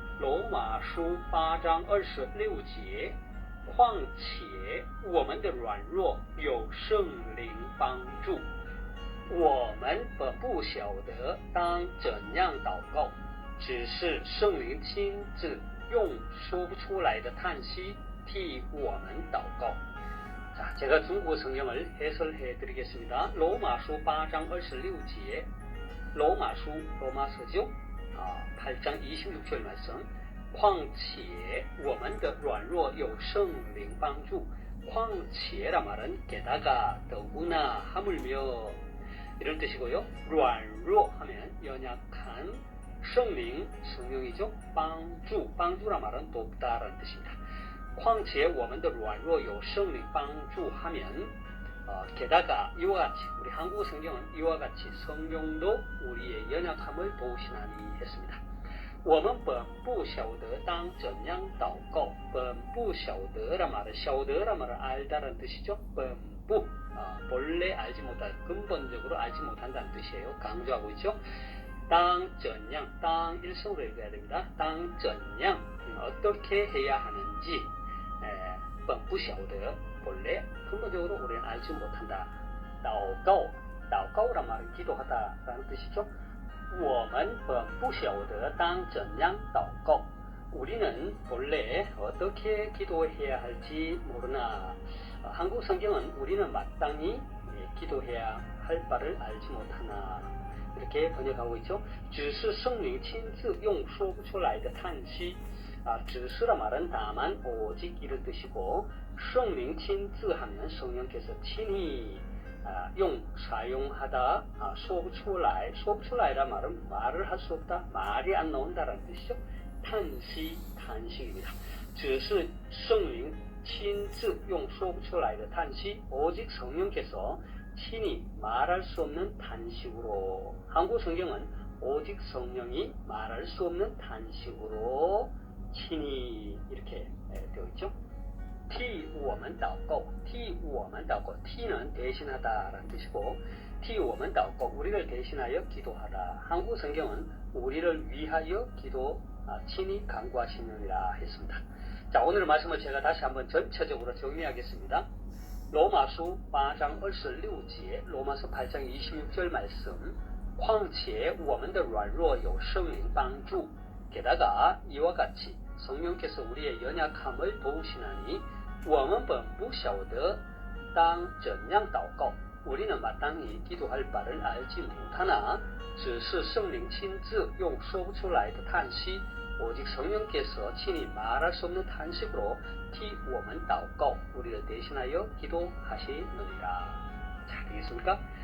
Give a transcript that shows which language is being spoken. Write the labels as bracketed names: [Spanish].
[Chinese] 로마书8章26节况且我们的软弱有圣灵帮助我们本不晓得当怎样祷告只是圣灵亲自用说不出来的叹息替我们祷告. [Korean] 자, 제가 중국어 성경을 해설해 드리겠습니다. 로마书8장 26제 로마书로마서죠. 8장 26절 말씀. [Chinese] 况且我们的软弱有圣灵帮助. [Korean] 况且라 말은 게다가 더구나 하물며 이런 뜻이고요. 软弱 하면 연약한, 圣灵 성령이죠. 帮助 帮助라 말은 돕다라는 뜻입니다. [Chinese] 况且我们的软弱有圣灵帮助 [Korean] 하면 게다가 이와 같이 우리 한국 성경은 이와 같이 성령도 우리의 연약함을 도우시나니 했습니다. [Chinese] 我们本不晓得当怎样祷告. [Korean] 本不晓得라 말은 晓得라 말은 알다라는 뜻이죠. 本不 본래 알지 못할, 근본적으로 알지 못한다는 뜻이에요. 강조하고 있죠. [Chinese] 当怎样, [Korean] 当 일성으로 읽어야 됩니다. 当怎样 어떻게 해야 하는지 [Chinese] 本不晓得 [Korean] 본래 근본적으로 우리는 알지 못한다. 祷告 祷告란 말은 기도하다라는 뜻이죠. [Chinese] 我们本不晓得当怎样祷告. [Korean] 우리는 본래 어떻게 기도해야 할지 모르나 한국 성경은 우리는 마땅히 기도해야 할 바를 알지 못하나 이렇게 번역하고 있죠. [Chinese] 只是圣灵亲自用说不出来的叹息. [Korean] 只是라 말은 다만 오직 이런 뜻이고 [Chinese] 圣灵亲自 [Korean] 하면 성령께서 친히 사용하다, [Chinese] 说不出来, [Korean] 说不出来라 말은 말을 할 수 없다, 말이 안 나온다라는 뜻이죠. 탄식입니다. [Chinese] 只是圣灵亲自用说不出来的叹息, [Korean] 오직 성령께서 친히 말할 수 없는 탄식으로. 한국 성경은 오직 성령이 말할 수 없는 탄식으로 친히 이렇게 되어 있죠. [Chinese] 替我们祷告, [Korean] 替我们祷告, 티는 대신하다라는 뜻이고, 替我们祷告, 우리를 대신하여 기도하라. 한국 성경은 우리를 위하여 친히 간구하시느니라 했습니다. 자, 오늘 말씀을 제가 다시 한번 전체적으로 정리하겠습니다. 로마书 8장 26제, 로마서 8장 26절 말씀. [Chinese] 况且我们的软弱有圣灵帮助. [Korean] 게다가 이와 같이 성령께서 우리의 연약함을 도우시나니 [Chinese] 我们本不晓得当怎样祷告. [Korean] 우리는 마땅히 기도할 바를 알지 못하나 [Chinese] 只是圣灵亲自用说不出来的叹息, [Korean] 오직 성령께서 친히 말할 수 없는 탄식으로 [Chinese] 替我们祷告, [Korean] 우리를 대신하여 기도하시느니라. 자, 되겠습니까?